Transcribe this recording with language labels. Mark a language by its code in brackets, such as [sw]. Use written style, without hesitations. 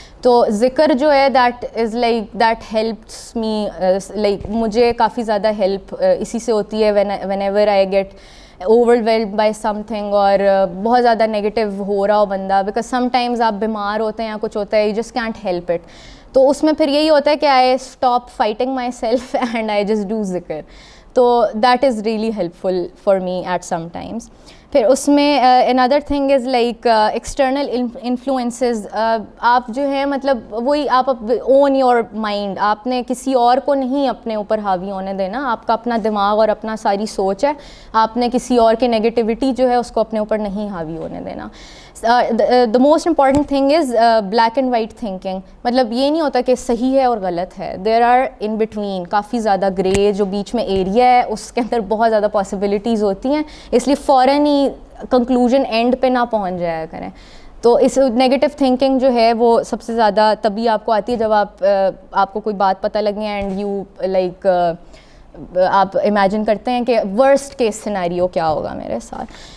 [ur] تو ذکر جو ہے [en] that helps me, [ur] لائک مجھے کافی زیادہ ہیلپ اسی سے ہوتی ہے [en] whenever I get overwhelmed by something, [ur] اور بہت زیادہ نیگیٹیو ہو رہا ہو بندہ, بیکاز سم ٹائمز آپ بیمار ہوتے ہیں یا کچھ ہوتا ہے, [en] You just can't help it. [ur] تو اس میں پھر یہی ہوتا ہے کہ [en] I stop fighting myself and I just do ذکر. [ur] تو [en] That is really helpful for me at some times. [ur] پھر اس میں [en] another thing is like external influences. [ur] آپ جو ہے مطلب وہی آپ [en] own your mind, [ur] آپ نے کسی اور کو نہیں اپنے اوپر حاوی ہونے دینا. آپ کا اپنا دماغ اور اپنا ساری سوچ ہے, آپ نے کسی اور کی نیگیٹیوٹی جو ہے اس کو اپنے اوپر نہیں حاوی ہونے دینا. [en] the most important thing is black and white thinking. [ur] مطلب یہ نہیں ہوتا کہ صحیح ہے اور غلط ہے, [en] there are in between [ur] کافی زیادہ گرے جو بیچ میں ایریا ہے, اس کے اندر بہت زیادہ پاسبلٹیز ہوتی ہیں, اس لیے فوراً ہی کنکلوژن اینڈ پہ نہ پہنچ جایا کریں. تو اس نیگیٹو تھنکنگ جو ہے وہ سب سے زیادہ تبھی آپ کو آتی ہے جب آپ کو کوئی بات پتہ لگے اینڈ یو لائک آپ امیجن کرتے ہیں کہ ورسٹ کیس سینیریو کیا ہوگا میرے ساتھ.